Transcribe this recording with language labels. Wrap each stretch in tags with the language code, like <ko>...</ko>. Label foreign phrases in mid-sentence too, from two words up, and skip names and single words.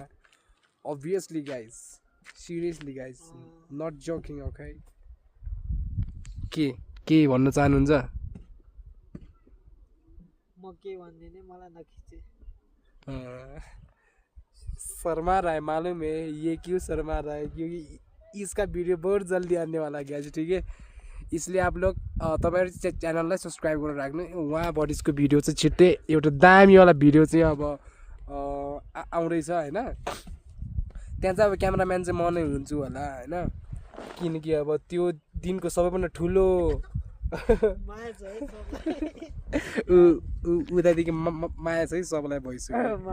<en>Obviously guys, seriously guys, not joking.</en> <ne>ओके, के भन्न चाहनुहुन्छ? म के भन्दिनँ, मलाई नखिचे।</ne> <hi>शर्मा रहा है, मालूम है ये क्यों शर्मा रहा है, क्योंकि इसका वीडियो बहुत जल्दी आने वाला गया है, ठीक है। इसलिए आप लोग</hi> <ne>तपाईहरु च्यानललाई सब्स्क्राइब गरेर राख्नु। उहाँबाट इसको भिडियो चाहिँ छिट्टै एउटा दामीवाला भिडियो चाहिँ अब आउँदैछ होइन। त्यहाँ चाहिँ अब क्यामेराम्यान चाहिँ म नै हुन्छु होला होइन, किनकि अब त्यो दिनको सबैभन्दा ठुलो उतादेखि माया चाहिँ सबैलाई भइसक्यो।</ne>